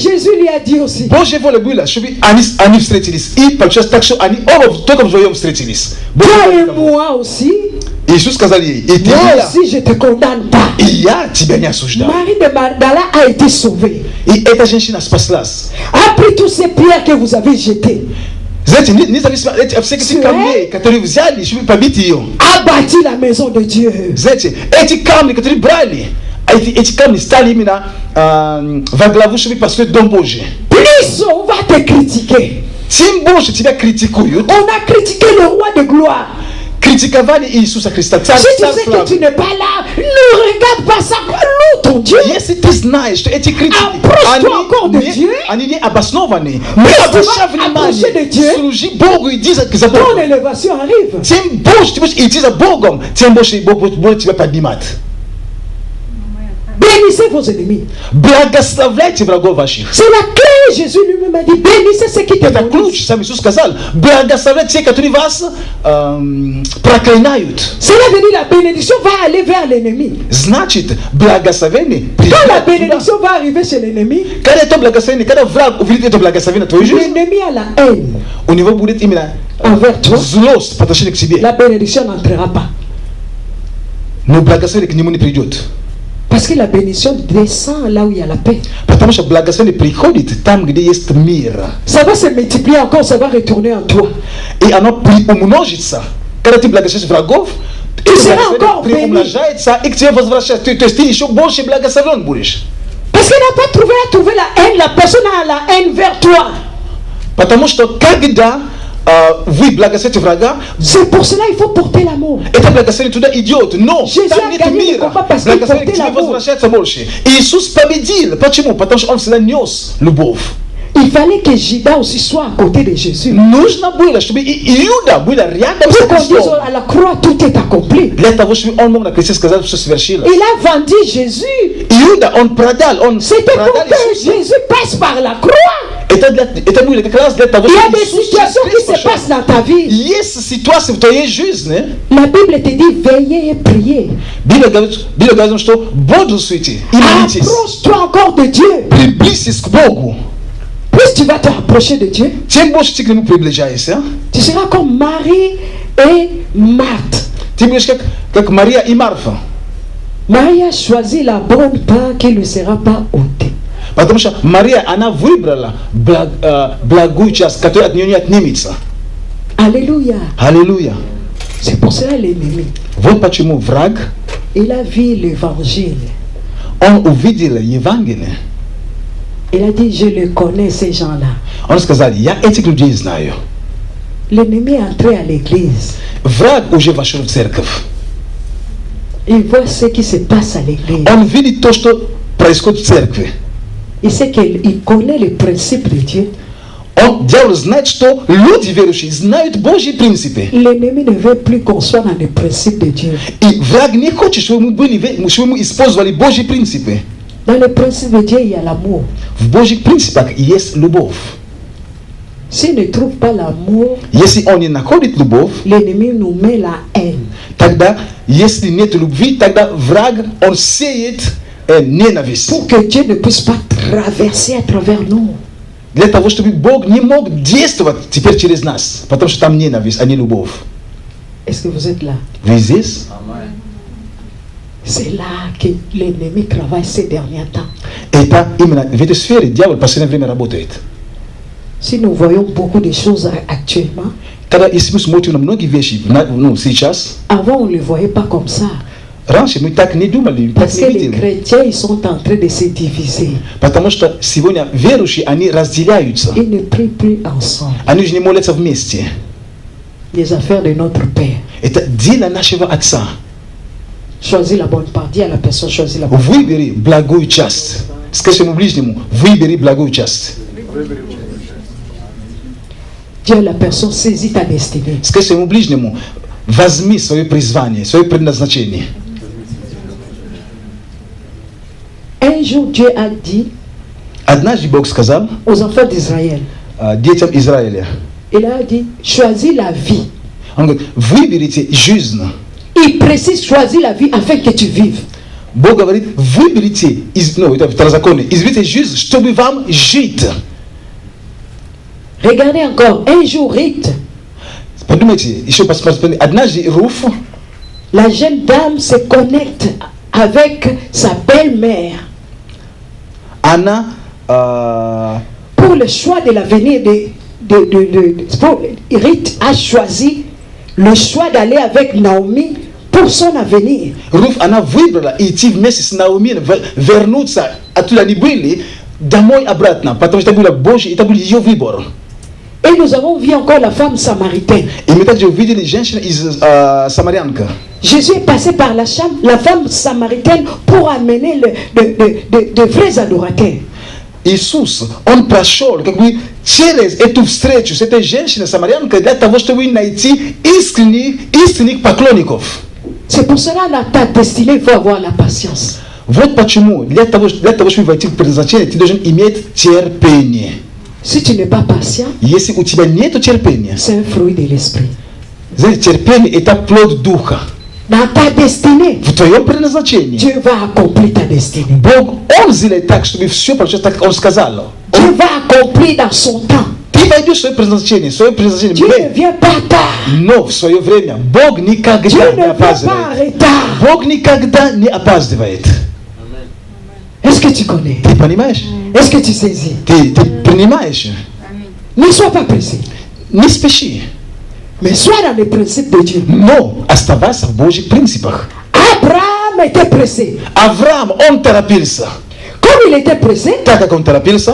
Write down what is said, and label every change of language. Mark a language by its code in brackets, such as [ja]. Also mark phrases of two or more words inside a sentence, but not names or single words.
[fr] Jésus lui a dit aussi, [ru] Божья воля была, чтобы они встретились. И получилось так, что они оба только вдвоем встретились. [fr] toi et moi aussi, [ru] Иисус сказал ей, и ты, и [fr] moi [ru] я, [fr] aussi je te condamne pas. [ru] и я тебя не осуждаю. [fr] Marie de Magdala a été sauvée. [ru] И эта женщина спаслась. [fr] Après toutes ces pierres que vous avez jetées, [ru] Знаете, независимо от всех этих камней, которые взяли, чтобы побить ее. [fr] a bâti la maison de Dieu. [ru] Знаете, эти камни, которые брали, эти камни стали именно во главу, чтобы построить Дом Божий. [fr] Plus on va te critiquer. [ru] Тем больше тебя критикуют. [fr] On a critiqué le roi de gloire. [ru] Критиковали Иисуса Христа, царь [fr] Si tu sais que tu [ru] славы. [fr] n'es pas là, ne regarde pas ça. Loue ton Dieu. [ru] Если ты знаешь, что эти критики, [fr] Approche-toi encore de Dieu. [ru] они не обоснованы, [fr] Mais [ru] не [fr] tu [ru] обращай [fr] vas approcher de Dieu. [ru] внимания, служи Богу, иди за [fr] Ton [ru] Богом. [fr] élévation arrive. [ru] Тем больше ты будешь идти за Богом, тем больше Бог будет тебя поднимать. [fr] Bénissez vos ennemis. [ru] Благословляйте врагов ваших. [fr] C'est la clé. Jésus lui-même a dit, bénissez ceux qui te [ru] Это [fr] bénissent. [ru] ключ, сам Иисус сказал. Благословляйте те, которые вас проклинают. [fr] Cela veut dire la bénédiction va aller vers l'ennemi. [ru] Значит, благословение [fr] Quand la [ru] придет туда. [fr] bénédiction va arriver chez l'ennemi, [ru] Когда это благословение, когда враг увидит это благословение на твою жизнь, [fr] l'ennemi a la haine [ru] у него будет именно [fr] envers toi. [ru] злость по отношению к себе. [fr] La bénédiction n'entrera pas. [ru] Но благословение к нему не придет. [fr] Parce que la bénédiction descend là où il y a la paix. [ru] Потому что благословение приходит там, где есть мир. [fr] Ça va se multiplier encore, ça va retourner en toi. [ru] И оно приумножится. Когда ты благословишь врагов, это [fr] seras encore [ru] благословение приумножается, и к тебе возвращается. То есть ты еще больше благословен будешь. [fr] Parce qu'il n'a pas trouvé la haine, la personne a la haine vers toi. [ru] Потому что когда вы благословите врага, [fr] C'est pour cela qu'il faut porter l'amour. [ru] это благословение туда идет. Но [fr] Jésus [ru] там [fr] a [ru] нет [fr] gagné le [ru] мира. [fr] combat parce qu'il [ru] Благословение к [fr] portait [ru] тебе [fr] l'amour. [ru] возвращается больше. Иисус победил. Почему? Потому что Он всегда нес любовь. [fr] Il fallait que Judas aussi soit à côté de Jésus. [ru] Нужно было, чтобы и Иуда было рядом с [fr] Pour qu'on dise [ru] Христом. [fr] à la croix, tout est accompli. [ru] Для того, чтобы он мог на кресте сказать, что совершилось. [fr] Il a vendu Jésus. [ru] Иуда, он продал, он [fr] C'était pour [ru] продал [fr] que [ru] Иисуса. [fr] Jésus passe par la croix. [ru] Это было как раз для того, [fr] Il y a [ru] чтобы [fr] des [ru] Иисус [fr] situations [ru] через [fr] qui [ru] крест [fr] se [ru] пошел. [fr] passent dans ta vie. [ru] Есть ситуации в твоей жизни. [fr] La Bible te dit veillez et priez. [ru] Библия говорит, что бодрствуйте и молитесь. [fr] Approche-toi encore de Dieu. [ru] Приблизьтесь к Богу. [fr] Plus tu vas te rapprocher de Dieu, [ru] Тем больше ты к Нему приближаешься. [fr] tu seras comme Marie et Marthe. [ru] Ты будешь как Мария и Марфа. [fr] Marie a choisi la bonne part qui ne sera pas ôtée. [ru] Потому что Мария, она выбрала благую часть, которая от нее не отнимется. [fr] Alléluia. [ru] Аллилуйя. [fr] C'est pour cela l'ennemi. [ru] Вот почему враг, [fr] Il a vu l'évangile. [ru] он увидел Евангелие. [fr] Il a dit, je les connais, ces gens-là. [ru] Он сказал, я этих людей знаю. [fr] L'ennemi est entré à l'église. [ru] Враг уже вошел в церковь. [fr] Il voit ce qui se passe à l'église. [ru] Он видит то, что происходит в церкви. [fr] Il sait qu'il connaît les principes de Dieu. [ru] Дьявол знает, что люди верующие знают Божьи принципы. [fr] L'ennemi ne veut plus qu'on soit dans les principes de Dieu. [ru] И враг не хочет, чтобы мы использовали Божьи принципы. [fr] Dans les principes de Dieu, il y a l'amour. [ru] В Божьих принципах есть любовь. [fr] S'il ne trouve pas l'amour, [ru] Если он не находит любовь, [fr] l'ennemi nous met la haine. [ru] тогда, если нет любви, тогда враг, он сеет ненависть. [fr] Pour que Dieu ne puisse pas traverser à travers nous. [ru] Для того, чтобы Бог не мог действовать теперь через нас. Потому что там ненависть, а не любовь. [fr] Est-ce que vous êtes là? [ru] Вы здесь? [fr] C'est là que l'ennemi travaille ces derniers temps. [ru] Это именно в этой сфере дьявол в последнее время работает. [fr] Si nous voyons beaucoup de choses actuellement, [ru] Когда, если мы смотрим на многие вещи сейчас, [fr] avant on ne les voyait pas comme ça. [ru] раньше мы так не думали, так [fr] Parce [ru] не [fr] que les [ru] видели. [fr] chrétiens, ils sont en train de se diviser. [ru] Потому что сегодня верующие, они разделяются. [fr] Ils ne prient plus ensemble. [ru] Они уже не молятся вместе. [fr] Les affaires de notre Père. [ru] Это дело нашего Отца. [fr] Choisis la bonne part. Dis à la personne, choisis la bonne part. [ru] Выбери благую часть. Скажи своему ближнему, выбери благую часть. [fr] Dis à la personne, saisis ta destinée. [ru] Скажи своему ближнему, возьми свое призвание, свое предназначение. [fr] Un jour, Dieu a dit [ru] Однажды Бог сказал [fr] aux enfants d'Israël, [ru] детям Израиля, [fr] il a dit, choisis la vie. [ru] он говорит, выберите жизнь. [fr] Il précise, choisis la vie afin que tu vives. [ru] Бог говорит, выберите, это второзаконие, изберите жизнь, чтобы вам жить. [fr] Regardez encore, un jour, Rite, [ru] Подумайте, еще посмотрите, однажды Руф, [fr] la jeune dame se connecte avec sa belle-mère [ru] она [fr] pour le choix de l'avenir Rite a choisi le choix d'aller avec Naomi pour son avenir. [ru] Руф, она выбрала идти вместе с Наоми, вернуться оттуда они были, домой обратно, потому что это было Божье, это был ее выбор. [fr] Et nous avons vu encore la femme samaritaine. [ru] И мы также увидели женщину из Самарянка. [fr] Jésus est passé par la femme samaritaine pour amener de vrais adorateurs. [ru] Иисус, Он прошел как бы через эту встречу с этой женщиной Самарянкой для того, чтобы найти истинных поклонников. [fr] C'est pour cela que ta destinée, il faut avoir la patience. [ru] Вот почему для того, чтобы войти в предназначение, ты должен иметь терпение. [fr] Si tu n'es pas patient, [ru] Если у тебя нет терпения, [fr] c'est un fruit de l'esprit. [ru] знаете, терпение это плод духа. [fr] Dans ta destinée, [ru] В твоем предназначении [fr] Dieu va accomplir ta destinée. [ru] Бог, Он сделает так, чтобы все получилось так, как Он сказал. [fr] Dieu va accomplir dans son temps. [ru] Ты войдешь в свое предназначение, [fr] Dieu ne vient pas tard. [ru] но в свое время Бог никогда [fr] Dieu [ru] не [fr] ne vient pas en [ru] опаздывает. [fr] retard. [ru] Бог никогда не опаздывает. [fr] Est-ce que tu connais? [ru] Ты понимаешь? [fr] Est-ce que tu saisis? [ru] Ты принимаешь. [fr] Ne sois pas pressé, [ru] Не спеши. [fr] mais sois dans les principes de Dieu. [ru] Но оставайся в Божьих принципах. [fr] Abraham était pressé. [ru] Авраам, он торопился. [fr] Comme il était pressé, [ru] Так как он торопился,